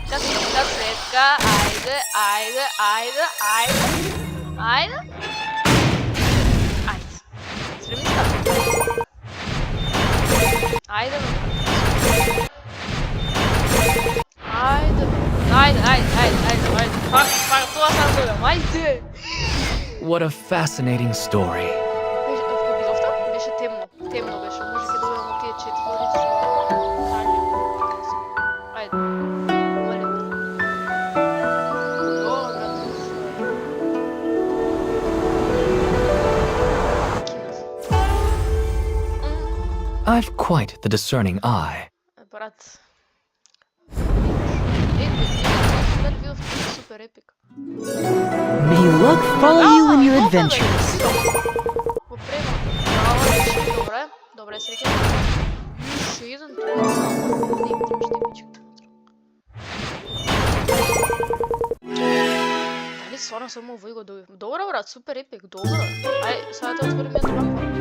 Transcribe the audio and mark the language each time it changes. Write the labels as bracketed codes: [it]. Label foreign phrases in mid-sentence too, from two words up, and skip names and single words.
[mk] Ајде. Ајде. Пак, тоа сам додам. Ајде. [en] What a fascinating story. [mk] Беше темно беше, може ќе добиваме тие 4 лица. Ајде. Молим. [en] I've quite the discerning eye. [mk] Брат. Супер епик. [en] May luck follow you in your adventures. [mk] Добре, среќа. Уште еден тоа. Не ми требаш пичка. Дали стварно само овој го добив? Добро брат, супер епик, добро. Ај, сега да отворим едно вако.